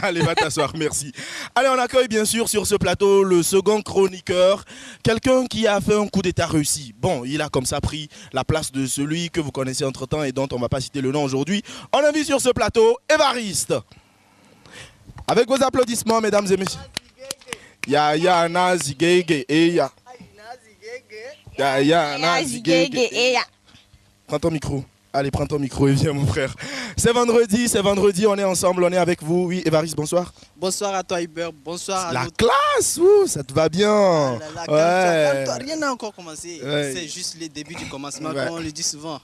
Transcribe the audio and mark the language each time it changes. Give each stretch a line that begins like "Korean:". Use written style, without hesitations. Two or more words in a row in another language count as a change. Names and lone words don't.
French: Allez, va t'asseoir, merci. Allez, on accueille bien sûr sur ce plateau le second chroniqueur, quelqu'un qui a fait un coup d'état réussi. Bon, il a comme ça pris la place de celui que vous connaissez entre-temps et dont on ne va pas citer le nom aujourd'hui. On invite sur ce plateau Évariste. Avec vos applaudissements, mesdames et messieurs. Ya nazi gege eya. Ya nazi gege eya. Prends ton micro. Allez, prends ton micro et viens, mon frère. C'est vendredi, on est ensemble, on est avec vous. Oui, Évariste, bonsoir. Bonsoir à toi, Hubert. Bonsoir à la classe, ça te va bien. Rien n'a encore commencé. Ouais. C'est juste le début du commencement, comme on le dit souvent.